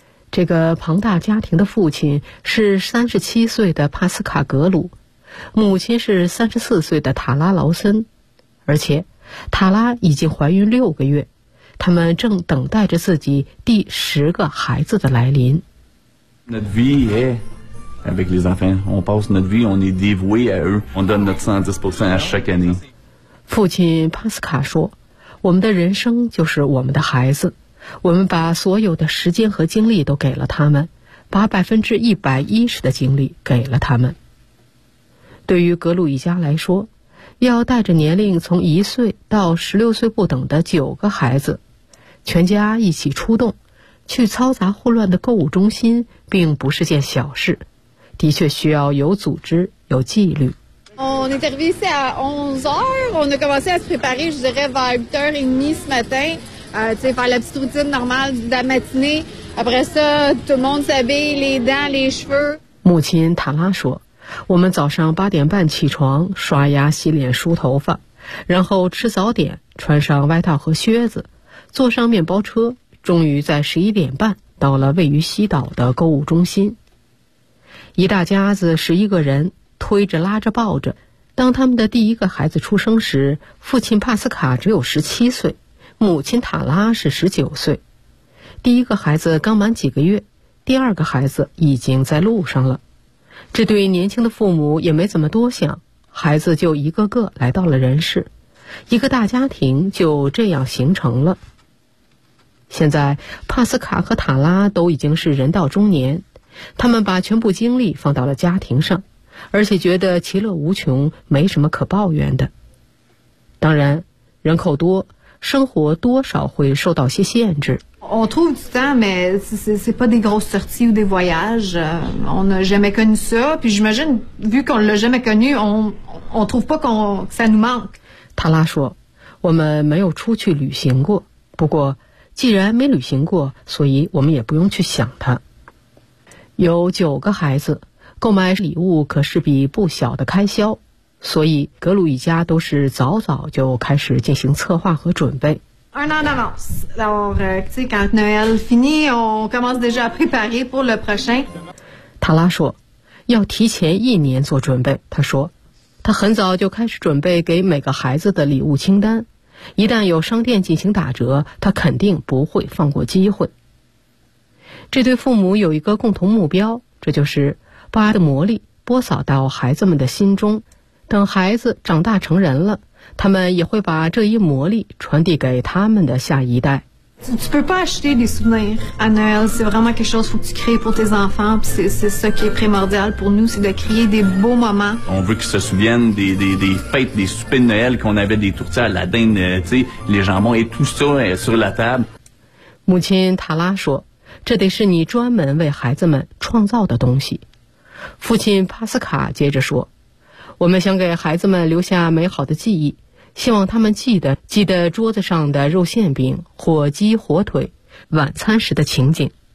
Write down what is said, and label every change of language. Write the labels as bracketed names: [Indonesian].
[Chinese] 这个庞大家庭的父亲是37岁的帕斯卡·格鲁，母亲是34岁的塔拉·劳森，而且塔拉已经怀孕6个月，他们正等待着自己第10个孩子的来临。 [French] Notre vie est avec les enfants. On passe notre vie, on est dévoué à eux. On donne notre 110% à chaque année. [Chinese] 父亲帕斯卡说：“我们的人生就是我们的孩子，我们把所有的时间和精力都给了他们，把110%的精力给了他们。” 对于格鲁一家来说，要带着年龄从1岁到16岁不等的9个孩子，全家一起出动，去嘈杂混乱的购物中心，并不是件小事，的确需要有组织、有纪律。 [French] On est arrivé ici à 11h, on a commencé à se préparer, je dirais, vers 8h30 ce matin, tu sais, faire la petite routine normale de la matinée. Après ça, tout le monde s'habille, les dents, les cheveux. [Chinese] 母亲塔拉说，我们早上8:30起床，刷牙、洗脸、梳头发，然后吃早点，穿上外套和靴子，坐上面包车，终于在11:30到了位于西岛的购物中心。一大家子11个人推着拉着抱着，当他们的第一个孩子出生时，父亲帕斯卡只有17岁，母亲塔拉是19岁。第一个孩子刚满几个月，第二个孩子已经在路上了。这对年轻的父母也没怎么多想，孩子就一个个来到了人世，一个大家庭就这样形成了。现在帕斯卡和塔拉都已经是人到中年，他们把全部精力放到了家庭上，而且觉得其乐无穷，没什么可抱怨的。当然人口多，生活多少会受到些限制。 [French] On trouve du temps, mais c'est pas des grosses sorties ou des voyages. On n'a jamais connu ça. Puis j'imagine, vu qu'on l'a jamais connu, on trouve pas qu'on ça nous manque. [Chinese] 塔拉说，我们没有出去旅行过。不过，既然没旅行过，所以我们也不用去想它。有九个孩子，购买礼物可是笔不小的开销，所以格鲁一家都是早早就开始进行策划和准备。 [French] Un an d'avance. Alors, tu sais, quand Noël finit, on commence déjà à préparer pour le prochain. [Chinese] 塔拉说，要提前1年做准备。他说，他很早就开始准备给每个孩子的礼物清单，一旦有商店进行打折，他肯定不会放过机会。这对父母有一个共同目标，这就是把爱的魔力播撒到孩子们的心中，等孩子长大成人了，他们也会把这一魔力传递给他们的下一代。 [French] Tu peux pas acheter des souvenirs à Noël, c'est vraiment quelque chose que tu crées pour tes enfants, puis c'est ça qui est primordial pour nous, c'est de créer des beaux moments. On veut qu'ils se souviennent des fêtes, des soupers de Noël qu'on avait, des tourtières à la dinde, tu sais, les jambons et tout ça sur la table. [Chinese] 母亲塔拉说，这得是你专门为孩子们创造的东西。父亲帕斯卡接着说，我们想给孩子们留下美好的记忆，希望他们记得桌子上的肉馅饼、火鸡、火腿，晚餐时的情景。